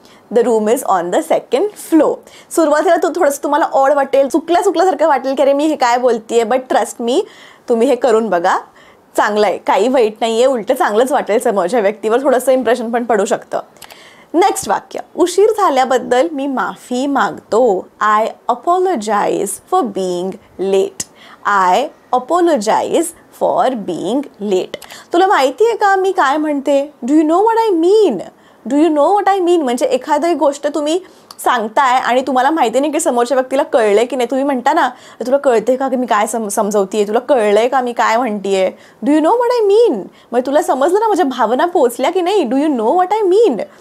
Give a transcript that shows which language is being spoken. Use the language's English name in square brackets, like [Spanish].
[English] The room is on the second floor. [Marathi] सुरुवातीला थोडंसं तुम्हाला ऑड वाटेल, चुकल्यासारखं वाटेल की अरे मी हे काय बोलतेय, [English] but trust me, [Marathi] तुम्ही हे करून बघा. चांगलं आहे, काही वाईट नाही आहे, उलटं चांगलंच वाटेल. समोरच्या व्यक्तीवर थोडंसं इम्प्रेशन पण पडू शकतं. नेक्स्ट वाक्य, उशीर झाल्याबद्दल मी माफी मागतो. [English] I apologise for being late. I apologise for being late. [Marathi] तुला माहिती आहे का मी काय म्हणते? [English] Do you know what I mean? [Marathi] Do you know what I mean म्हणजे एखादी गोष्ट तुम्ही सांगताय आणि तुम्हाला माहिती नाही की समोरच्या व्यक्तीला कळलंय की नाही. तुम्ही म्हणता ना, तुला कळते का की मी काय समजवतीये? तुला कळलंय का मी काय म्हणतीये? [English] Do you know what I mean? [Marathi] मग तुला समजलं ना माझ्या भावना पोचल्या की नाही? Do you know what I mean?